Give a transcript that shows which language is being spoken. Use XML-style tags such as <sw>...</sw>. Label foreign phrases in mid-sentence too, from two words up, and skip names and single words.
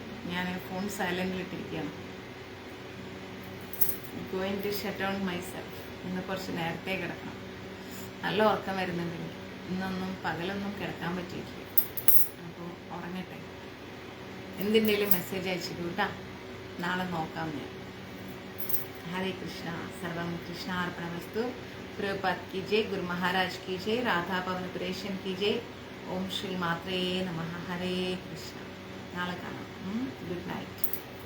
<ml>ഞാൻ ഫോൺ സൈലൻറ്റിലിട്ടിരിക്കുകയാണ്.</ml> <en>going to shut down myself.</en> <ml>ഇന്ന് കുറച്ച് നേരത്തെ കിടക്കണം, നല്ല ഉറക്കം വരുന്നുണ്ടെങ്കിൽ. ഇന്നൊന്നും പകലൊന്നും കിടക്കാൻ പറ്റിയിട്ടില്ല, അപ്പോൾ ഉറങ്ങട്ടെ. എന്തിൻ്റെങ്കിലും മെസ്സേജ് അയച്ചിട്ടു കേട്ടാ, നാളെ നോക്കാം ഞാൻ.</ml> <sa>हरे कृष्णा, सर्वम कृष्णा अर्पणमस्तु।</sa> <hi>प्रभुपाद की जय, गुरु महाराज की जय, राधा पवन पुरेशन की जय।</hi> <sa>ओम श्री मात्रे नमः। हरे कृष्णा.</sa> <ml>नाले കാണാം.</ml> <en>good night.</en>